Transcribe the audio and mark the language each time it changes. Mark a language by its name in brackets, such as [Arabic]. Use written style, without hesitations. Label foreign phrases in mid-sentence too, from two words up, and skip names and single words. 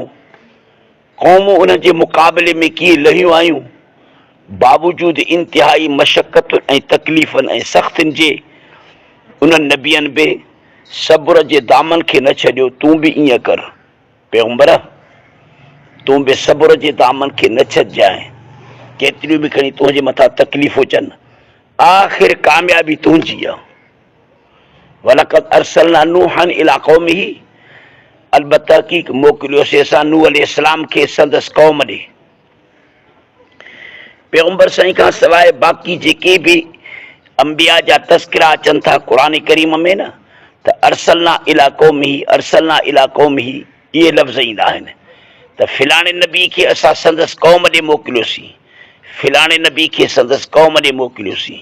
[Sindhi] क़ौमूं उन जे मुक़ाबले में कीअं लहियूं आहियूं, बावजूद इंतिहाई मशक़त ऐं तकलीफ़नि ऐं सख़्तियुनि जे उन्हनि नबियनि बि सब्र जे दामन खे न छॾियो। तूं बि ईअं कर पैगम्बर, तूं बि सब्र जे दामन खे न छॾिजांइ, केतिरियूं बि खणी तुंहिंजे मथां तकलीफ़ूं अचनि, आख़िर कामयाबी तुंहिंजी आहे। [Arabic] ولقد أرسلنا نوحا إلى قومه, [Sindhi] अलबत्ता हक़ीक़ मोकिलियोसीं असां नूह अलैहिस्सलाम खे संदसि क़ौम ॾे। पैगम्बर साईं खां सवाइ बाक़ी जेके बि अंबिया जा तस्किरा अचनि था क़ुरान करीम में न, त [Arabic] أرسلنا إلى قومه [Sindhi] इहे लफ़्ज़ ईंदा आहिनि त फिलाणे नबी खे असां संदसि क़ौम ॾे मोकिलियोसीं, फिलाणे नबी खे संदसि क़ौम ॾे मोकिलियोसीं।